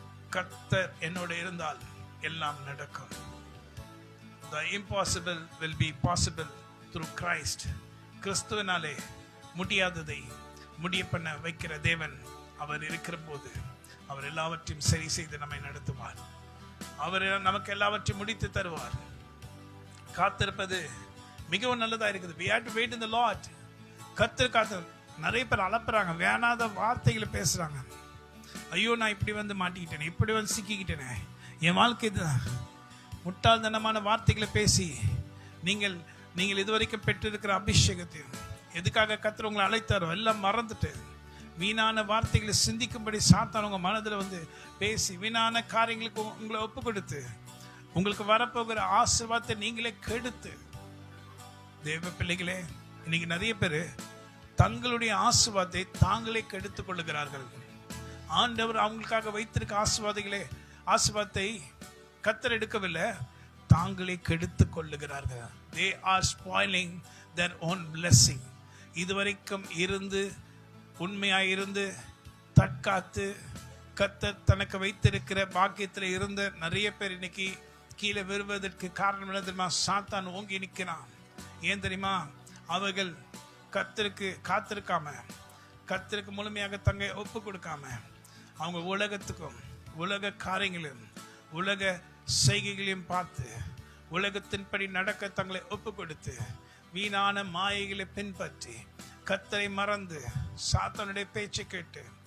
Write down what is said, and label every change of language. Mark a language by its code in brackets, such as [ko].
[ta] கர்த்தர் என்னோட இருந்தால் எல்லாம் நடக்கும். [en] The impossible will be possible through Christ. [ta] கிறிஸ்துவினாலே முடியாததை முடிய பண்ண வைக்கிற தேவன் அவர் இருக்கிற போது அவர் எல்லாவற்றையும் சரி செய்து நம்மை நடத்துவார். அவர் நமக்கு எல்லாவற்றையும் முடித்து தருவார். காத்திருப்பது மிகவும் நல்லதா இருக்குது. [en] We have to wait in the Lord. [ta] கர்த்தர் காத்து. நிறைய பேர் அலப்புறாங்க, வேணாத வார்த்தைகளை பேசுறாங்க. ஐயோ நான் இப்படி வந்து மாட்டிக்கிட்டேனே, இப்படி வந்து சிக்கிக்கிட்டேனே, என் வாழ்க்கை முட்டாள்தனமான வார்த்தைகளை பேசி நீங்கள் இதுவரைக்கும் பெற்றிருக்கிற அபிஷேகத்தையும் எதுக்காக கர்த்தர் உங்களை அழைத்தாரோ எல்லாம் மறந்துட்டு வீணான வார்த்தைகளை சிந்திக்கும்படி சாத்தான் உங்க மனதில் வந்து பேசி வீணான காரியங்களுக்கு உங்களை ஒப்பு கொடுத்து உங்களுக்கு வரப்போகிற ஆசீர்வாதத்தை நீங்களே கெடுத்து, தேவ பிள்ளைகளே, இன்னைக்கு நிறைய பேர் தங்களுடைய ஆசீர்வாதத்தை தாங்களே கெடுத்துக் கொள்ளுகிறார்கள். ஆண்டவர் அவங்களுக்காக வைத்திருக்க ஆசீர்வாதத்தை கர்த்தர் எடுக்கவில்லை, தாங்களே கெடுத்துக் கொள்ளுகிறார்கள். [en] They are spoiling their own blessing. [ta] இதுவரைக்கும் இருந்து உண்மையாயிருந்து தற்காத்து கர்த்தர் தனக்கு வைத்திருக்கிற பாக்கியத்தில் இருந்த நிறைய பேர் இன்னைக்கு கீழே வருவதற்கு காரணம் என்ன தெரியுமா? சாத்தான் ஓங்கி நிற்கிறான். ஏன் தெரியுமா? அவர்கள் கர்த்தருக்கு காத்திருக்காம, கர்த்தருக்கு முழுமையாக தங்கை ஒப்பு கொடுக்காம, அவங்க உலகத்துக்கும் உலக காரியங்களையும் உலக செய்கைகளையும் பார்த்து உலகத்தின்படி நடக்க தங்களை ஒப்பு கொடுத்து வீணான மாயைகளை பின்பற்றி கர்த்தரை மறந்து சாத்தானுடைய பேச்சை கேட்டு